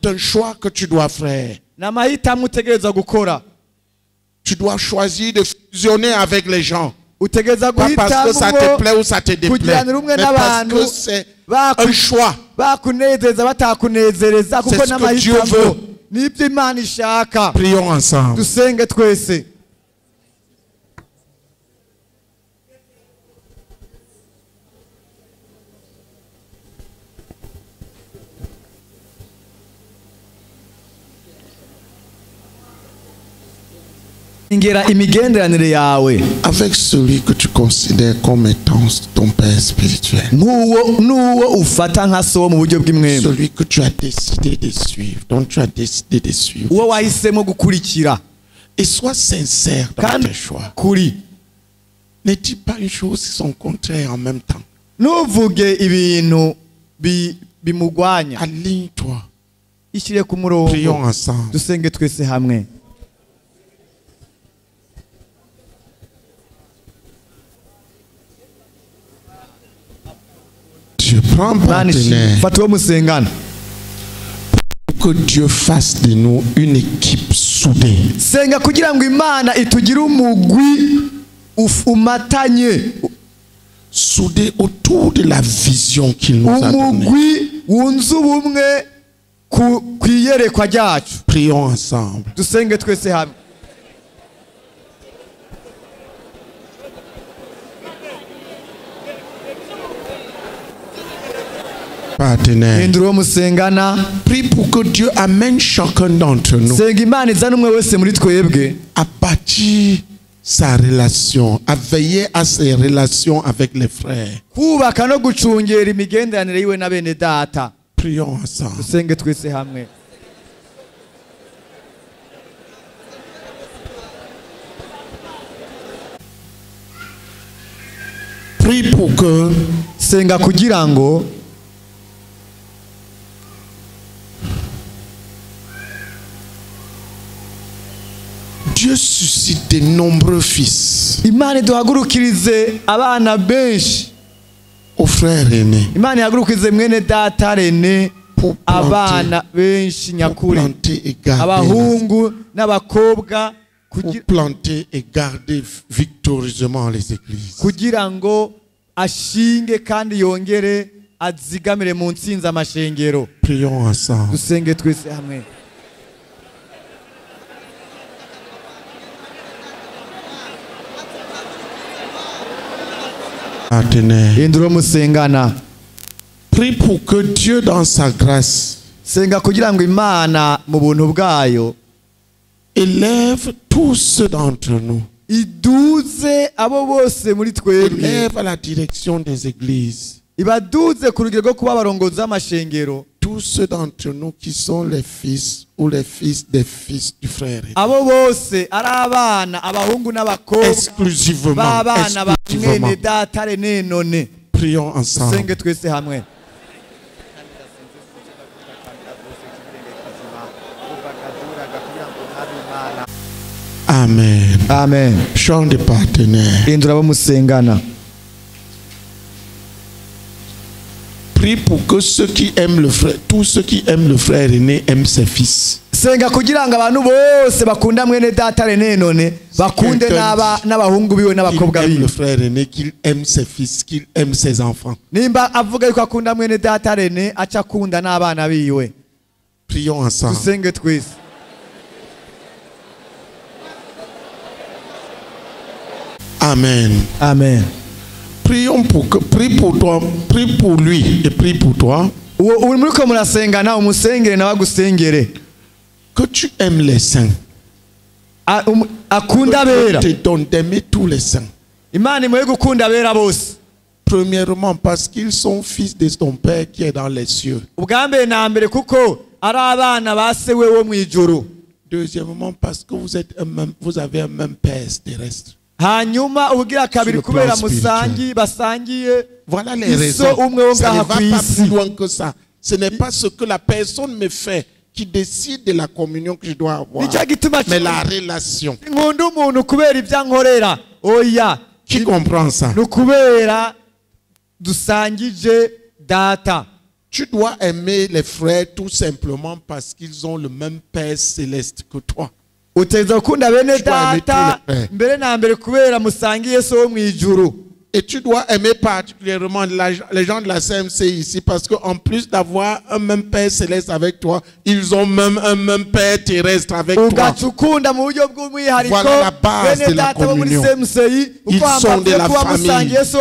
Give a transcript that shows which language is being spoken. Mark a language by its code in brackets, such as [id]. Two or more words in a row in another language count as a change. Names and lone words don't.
[fr] C'est un choix que tu dois faire. [rn] ni amahitamo utegereza gukora [fr] Tu dois choisir de fusionner avec les gens. [rn] utegereza [fr] Pas parce que ça te plaît ou ça te déplaît, [rn] kugiranira umwe [fr] mais parce [rn] n'abantu [fr] que c'est un choix. [rn] bakunezeza batakunezereza kuko [fr] C'est ce que Dieu [rn] n'amahitamo [fr] veut. [rn] n'ibyo Imana ishaka. [fr] Prions ensemble. [rn] Dusenge twese. Ingera imigenderanire yawe [fr] Avec celui que tu considères comme étant ton père spirituel. [rn] n'uwo ufata nka so mu buryo bw'imwemwe, [fr] Celui que tu as décidé de suivre, dont tu as décidé de suivre. [rn] uwo wahisemo gukurikira [fr] Et sois sincère dans [rn] kandi [fr] tes choix. [rn] kuri. [fr] Ne dis pas une chose et son contraire en même temps. [rn] Ntuvuge ibintu bimugwanya. [fr] Aligne-toi. [rn] Ishyire ku murongo. [fr] Prions ensemble. [rn] Dusenge twese hamwe. [fr] Dieu, prends partenaire. [rn] Fata uwo musengana. [fr] Que Dieu fasse de nous une équipe soudée. [rn] Senga kugira ngo Imana itugire umugwi umatanye, [fr] Soudée autour de la vision qu'il nous a donnée. [rn] umugwi wunze ubumwe ku iyerekwa ryacu. [fr] Prions ensemble. [rn] Dusenge twese hamwe. [fr] Partenaire. [rn] Hindura uwo musengana. [fr] Prie pour que Dieu amène chacun d'entre nous [rn] Senga Imana izana umwe wese muri twebwe [fr] à bâtir sa relation, à veiller à ses relations avec les frères. [rn] kubaka no gucungera imigenderanire yiwe na bene data. [fr] Prions ensemble. [rn] Dusenge twese hamwe. [fr] Prie pour que [rn] Senga kugira ngo [fr] Dieu suscite de nombreux fils [rn] Imana iduhagurukirize abana benshi. [fr] aux frères aînés [rn] Imana ihagurukirize mwene data Rene [fr] pour [rn] abana benshi nyakuri, [fr] planter et garder, [rn] abahungu n'abakobwa [fr] et garder victorieusement les églises. [rn] kugira ngo ashinge kandi yongere azigamire mu ntsinzi amashengero. [fr] Prions ensemble. [rn] Dusenge twese hamwe. [fr] Partenaire. [rn] Hindura musengana. [fr] Prie pour que Dieu dans sa grâce [rn] Senga kugira ngo Imana mu buntu bwayo [fr] élève tous ceux d'entre nous. [rn] iduze abo bose muri twebwe, [fr] Élève à la direction des églises. [rn] ibaduze ku rugero rwo kuba abarongozi b'amashengero, [fr] Tous ceux d'entre nous qui sont les fils ou les fils des fils du frère. [rn] abo bose ari abana, abahungu n'abakobwa [fr] Exclusivement. [rn] b'abana ba [fr] Exclusivement. [rn] mwene data Rene none. [fr] Prions ensemble. [rn] Dusenge twese hamwe. Amen. Amen. [fr] Chant de partenaires. [rn] Hindura abo musengana. [fr] Prie pour que ceux qui aiment le frère, tous ceux qui aiment le frère aîné aiment ses fils. [rn] Senga kugira ngo abantu bose bakunda mwene data Rene none bakunde n'abahungu biwe [fr] Qu'il [rn] n'abakobwa [fr] aime [rn] biwe. [fr] le frère aîné, qu'il aime ses fils, qu'il aime ses enfants. [rn] Nimba avuga yuko akunda mwene data Rene aca akunda n'abana biwe. [fr] Prions ensemble. [rn] Dusenge twese. Amen. Amen. [fr] Prions prie pour toi, prie pour lui et prie pour toi. [rn] Uri muri ko murasengana umusengere nawe agusengere. [fr] Que tu aimes les saints. [rn] Akunda abera. [fr] Je te donne d'aimer tous les saints. [rn] Imana imwe gukunda abera bose. [fr] Premièrement, parce qu'ils sont fils de ton Père qui est dans les cieux. [rn] Ubwa mbere na mbere kuko ari abana ba se we wo mu ijuru. [fr] Deuxièmement, parce que vous avez un même Père terrestre. [rn] Hanyuma ubugira kabiri kubera basangiye. [fr] Voilà les raisons. Ça ne va pas plus loin que ça. Ce n'est pas ce que la personne me fait qui décide de la communion que je dois avoir, mais la relation. [rn] Nkunda umuntu kubera ibyo ankorera. Oya. [fr] Qui comprend ça? [rn] Nukubera dusangije data. [fr] Tu dois aimer les frères tout simplement parce qu'ils ont le même Père céleste que toi. [rn] uteza gukunda bene data mbere na mbere kubera musangiye so wo mwijuru. [fr] Et tu dois aimer particulièrement les gens de la CMC ici parce qu'en plus d'avoir un même Père céleste avec toi, ils ont même un même Père terrestre avec toi. Voilà la base de la communion. Ils sont de la famille.